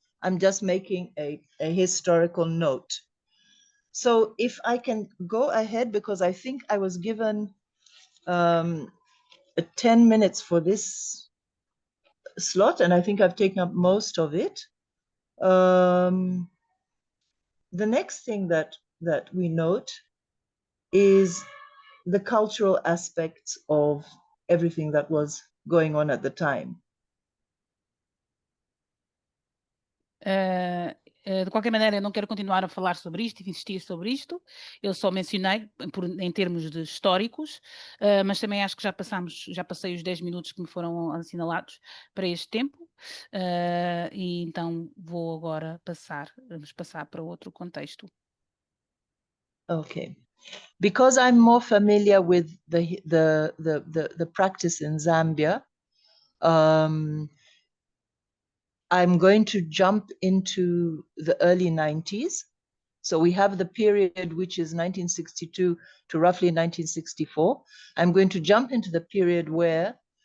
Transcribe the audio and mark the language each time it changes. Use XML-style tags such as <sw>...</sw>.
<en>I'm just making a historical note. So if I can go ahead, because I think I was given 10 minutes for this slot, and I think I've taken up most of it. The next thing that we note is the cultural aspects of everything that was going on at the time.</en> <pt>De qualquer maneira, eu não quero continuar a falar sobre isto e insistir sobre isto. Eu só mencionei em termos de históricos, mas também acho que já passei os 10 minutos que me foram assinalados para este tempo, e então vamos passar para outro contexto.</pt> <en>Okay. Because I'm more familiar with the practice in Zambia, I'm going to jump into the early 90s. So we have the period which is 1962 to roughly 1964. I'm going to jump into the period where</en>